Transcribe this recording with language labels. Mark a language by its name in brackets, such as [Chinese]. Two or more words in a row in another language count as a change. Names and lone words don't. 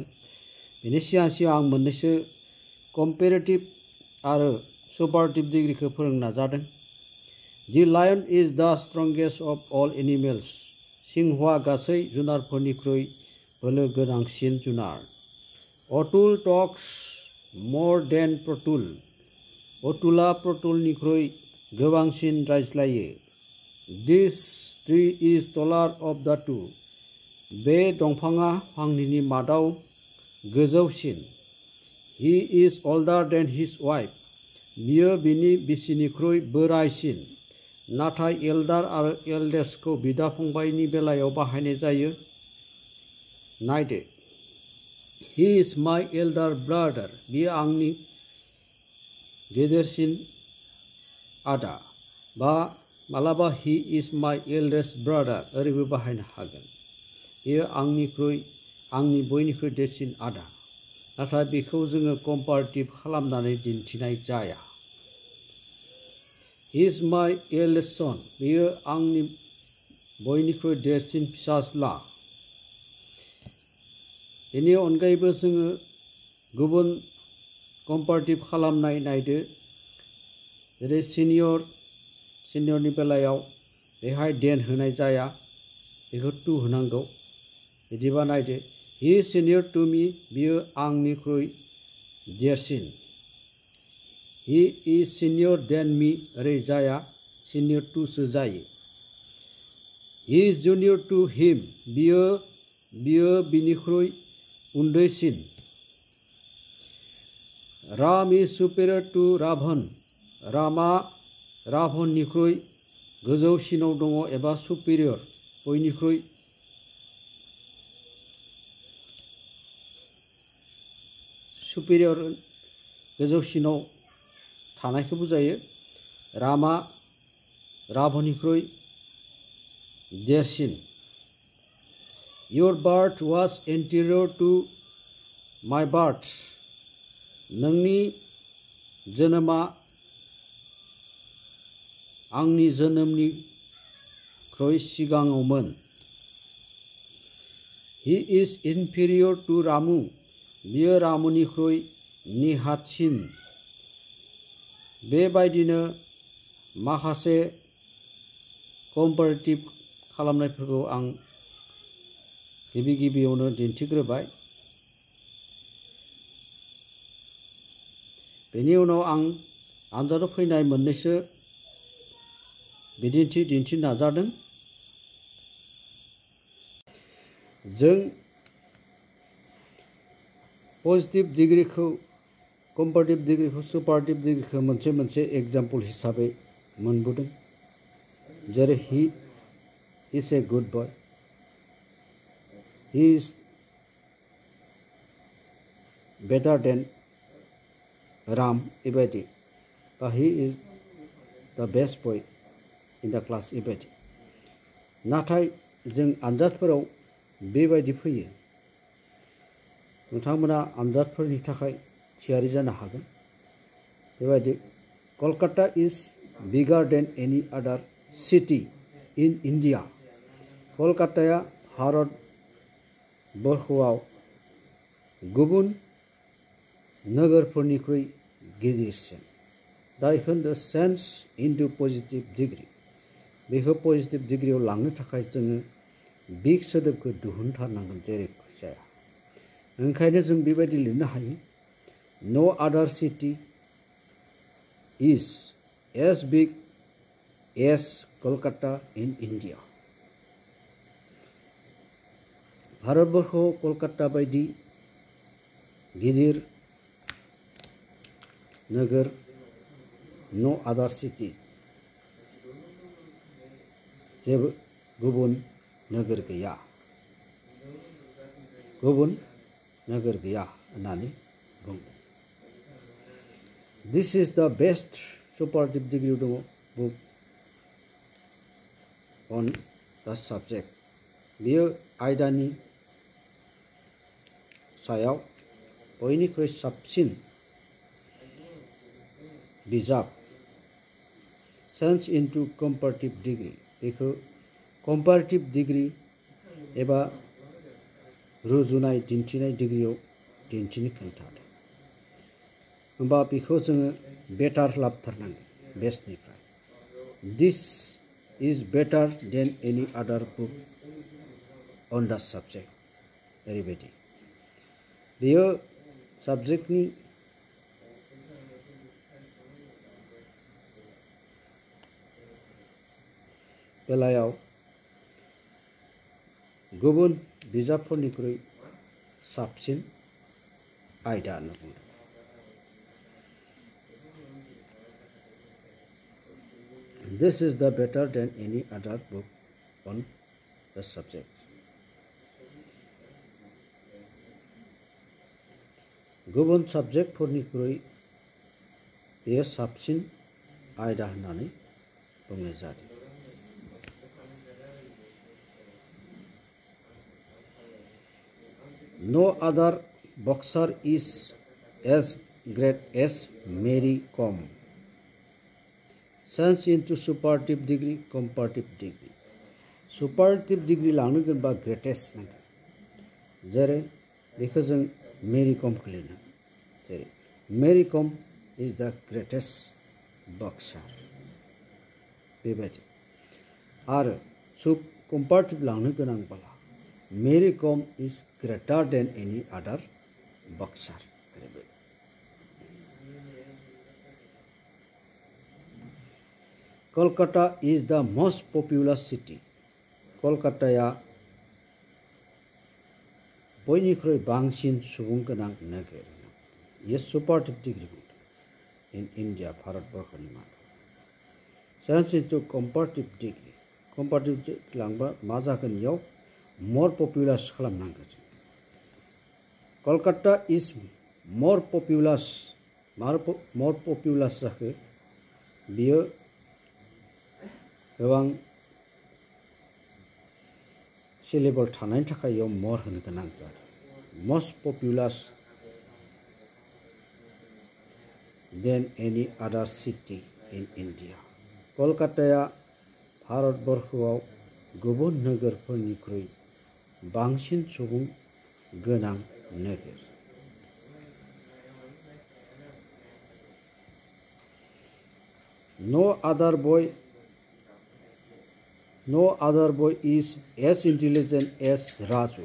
[Bodo] बेनि सिगां आं मोननैसो कम्पेरेटिभ आरो [English] superlative degree [Bodo] फोरोंनो नाजादों। [English] The lion is the strongest of all animals. [Bodo] सिंहआ गासै जुनारफोरनिख्रुइ बोलो गोनांसिन जुनार। [English] अतुल टक्स more than प्रतुल। [Bodo] अतुला प्रतुलनिख्रुइ गोबांसिन रायज्लायो। [English] This tree is taller of the two। [Bodo] बे दंफाङा फांनैनि मादाव गोजौसिन। [English] He is older than his wife। [Bodo] बियो बिनि बिसिनिख्रुइ बोराइसिन। नाथाय एल्डार आरो एल्डेस्टखौ बिदा फंबायनि बेलायाव बाहायनाय जायो। नायदो। [English] He is my elder brother। [Bodo] बियो आंनि गेदेरसिन आदा। बा मालाबा [English] he is my eldest brother [Bodo] ओरैबो बाहायनो हागोन। बियो आंनि बयनिख्रुइ देरसिन आदा। नाथाय बेखौ जोङो कम्पारेटिभ खालामनानै दिन्थिनाय जाया। [English] He is my eldest son। [Bodo] बियो आंनि बयनिख्रुइ देरसिन फिसाज्ला। बेनि अनगायैबो जोङो गुबुन कम्पारेटिभ खालामनाय नायदो। जेरै सिनियरनि बेलायाव बेहाय देन होनाय जाया, बेखौ टु होनांगौ। बिदिबा नायदो। [English] He is senior to me। [Bodo] बियो आंनिख्रुइ देरसिन। [English] He is senior than me [Bodo] ओरै जाया, [English] senior to [Bodo] सो जायो। [English] He is junior to him। [Bodo] बियो बिनिख्रुइ उन्दैसिन। [English] Ram is superior to Ravan। [Bodo] रामा राभननिख्रुइ गोजौसिनाव दङ एबा सुपेरियर, बयनिख्रुइ सुपेरियर गोजौसिनाव थानायखौ बुजायो। रामा राभननिख्रुइ देरसिन। [English] Your birth was anterior to my birth। [Bodo] नोंनि जोनोमा आंनि जोनोमनिख्रुइ सिगाङावमोन। [English] He is inferior to Ramu। [Bodo] बियो रामुनिख्रुइ निहाथसिन। बेबायदिनो माखासे कम्पारेटिभ खालामनायफोरखौ आं गिबियावनो दिन्थिग्रोबाय। बेनि उनाव आं आनजादाव फैनाय मोननैसो बिदिन्थि दिन्थिनो नाजादों। जों [English] positive degree, comparative degree, superlative degree [Bodo] मोनसे एग्जाम्पल हिसाबै मोनबोदों। [English] जेरै he is a good boy। He is better than Ram [Bodo] बेबायदि। [English] बा he is the best boy in the class [Bodo] बेबायदि। नाथाय जों आनजादफोराव बेबायदि फैयो। नोंथांमोना आनजादफोरनि थाखाय थियारि जानो हागोन। [English] बेबायदि कलकाता is bigger than any other city in India। [Bodo] कलकाताया भारत बर्षआव गुबुन नोगोरफोरनिख्रुइ गिदिरसिन। दा बेखौ [English] change into positive degree. [Bodo] बेखौ [English] positive degree [Bodo] लांनो थाखाय जोङो बिग सोदोबखौ दिहुनथारनांगोन जेरैखि जाया। ओंखायनो जों बेबायदि लिरनो हायो। [English] No other city is as big as Kolkata in India। [Bodo] भारतबर्षआव कलकाता बायदि गिदिर नोगोर [English] no other city [Bodo] जेबो गुबुन नोगोर गैया। गुबुन नोगोर गैया होननानै बुंदों। [English] This is the best superlative degree दङ बुक on the subject। [Bodo] बेयो आयदानि सायाव बयनिख्रुइ साबसिन बिजाब [English] change into comparative [Bodo] डिग्री बेखौ [English] comparative degree [Bodo] एबा रुजुनाय दिन्थिनाय डिग्रीयाव दिन्थिनो खोन्थादों होमबा बेखौ जोङो बेटार लाबथारनांगोन बेस्टनिफ्राय [English] this is better than any other book on the subject [Bodo] ओरैबायदि बेयो साबजेक्टनि बेलायाव गुबुन बिजाबफोरनिख्रुइ साबसिन आयदा होनना बुंदों [English] This is the better than any other book on the subject. [Bodo] गुबुन साबजेक्टफोरनिख्रुइ बेयो साबसिन आयदा होननानै बुंनाय जादों [English] No other boxer is as great as Mary Kom. Change into superlative degree, comparative degree. Superlative degree [Bodo] लांनो गोनांबा greatest नांगोन जेरै बेखौ जों मेरी कमखौ लिरनो जेरै मेरी कम [English] is the greatest boxer [Bodo] बेबायदि आरो comparative लांनो गोनांब्ला [English] Mary Kom is greater than any other boxer. Kolkata is the most populous city. [Bodo] Kolkataya बयनिख्रुइ बांसिन सुबुं गोनां नोगोर ये [English] superlative degree in India [Bodo] भारतबर्षनि मादाव [English] change into comparative degree comparative degree [Bodo] लांबा मा जागोन इयाव [English] more populous [Bodo] खालामनांगोन [English] Kolkata is more populous [Bodo] जाखो बियो गोबां सिलेबल थानायनि थाखाय इयाव more होनो गोनां जादों [English] most populous than any other city in India [Bodo] कलकाताया भारतबर्षआव गुबुन नोगोरफोरनिख्रुइ बांसिन सुबुं गोनां नोगोर [English] No other boy is as intelligent as Raju.